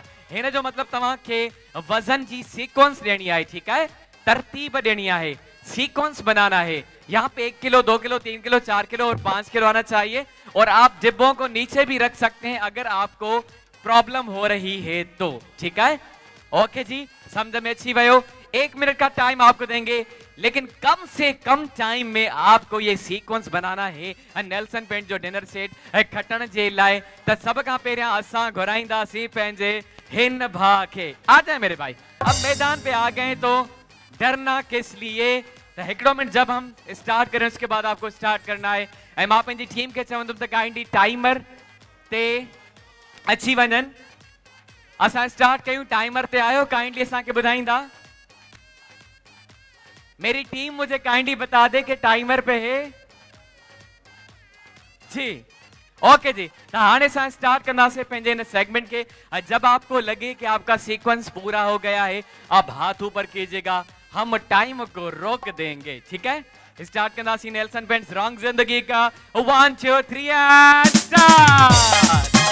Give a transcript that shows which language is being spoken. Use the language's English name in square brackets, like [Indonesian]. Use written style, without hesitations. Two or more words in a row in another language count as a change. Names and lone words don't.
[Sindhi] हिन जो मतलब तव्हांखे वजन जी सीक्वेंस देनी है, ठीक है? [Hindi] तरतीब देनी है, सीक्वेंस बनाना है। यहाँ पे 1 किलो, 2 किलो, 3 किलो, 4 किलो और 5 किलो आना चाहिए। और आप डिब्बों को नीचे भी रख सकते हैं अगर आपको प्रॉब्लम हो रही है तो, ठीक है? [Sindhi] ओके जी, समझ में अची वियो। [Hindi] 1 मिनट का टाइम आपको देंगे, लेकिन कम से कम टाइम में आपको ये सीक्वेंस बनाना है नेल्सन पेंट [Sindhi] जो डिनर सेट खटण जे लाए। त सब का पहिरियां असां घुराईंदासीं पंहिंजे हिन भाउ खे। [Hindi] आ जाए मेरे भाई, अब मैदान पे आ गए तो डरना किस लिए। तो हिकिड़ो मिनट जब हम स्टार्ट करें उसके बाद आपको स्टार्ट करना है। [Sindhi] ऐं मां पंहिंजी टीम खे चवंदुमि त काइंडली टाइमर ते अची वञनि। असां स्टार्ट कयूं, टाइमर ते आयो, काइंडली असांखे ॿुधाईंदा। [Hindi] मेरी टीम मुझे काइंडली बता दे कि टाइमर पे है जी। [Sindhi] ओके जी, तो हाणे सां स्टार्ट करना से पंहिंजे इन सेगमेंट के। [Hindi] जब आपको लगे कि आपका सीक्वेंस पूरा हो गया है, अब हाथ ऊपर कीजिएगा, हम टाइम को रोक देंगे, ठीक है? स्टार्ट करना सी नेल्सन पेंट्स रंग जिंदगी का। [English] 1 2 3 and start.